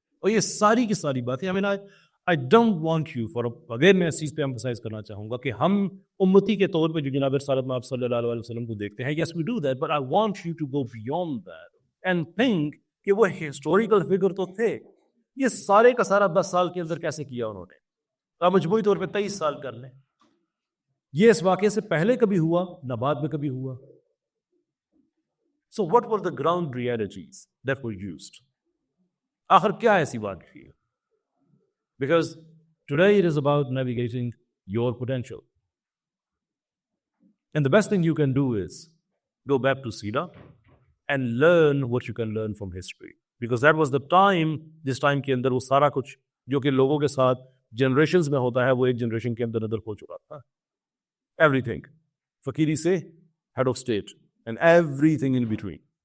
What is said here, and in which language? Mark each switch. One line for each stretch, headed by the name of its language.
Urdu: اور یہ ساری کی ساری باتیں
English: I don't want you for
Urdu: again میں اس چیز پہ emphasize کرنا چاہوں گا کہ ہم امتی کے طور پہ جو جناب رسالت مآب صلی اللہ علیہ وسلم کو دیکھتے ہیں،
English: yes we do that, but I want you to go beyond that and think
Urdu: کہ وہ ہسٹوریکل فگر تو تھے. یہ سارے کا سارا 10 سال کے اندر کیسے کیا انہوں نے؟ آپ مجموعی طور پہ 23 سال کر لیں. یہ اس واقعے سے پہلے کبھی ہوا نہ بعد میں کبھی ہوا.
English: So what were the ground realities that were used؟
Urdu: آخر کیا ایسی بات تھی؟
English: Because today it is about navigating your potential. And the best thing you can do is go back to Sira and learn what you can learn from history. Because that was the time,
Urdu: جس time کے اندر وہ سارا کچھ جو کہ لوگوں کے ساتھ جنریشنز میں ہوتا ہے وہ ایک جنریشن کے اندر ہو چکا تھا.
English: Everything.
Urdu: فقیری سے
English: head of state and everything in between.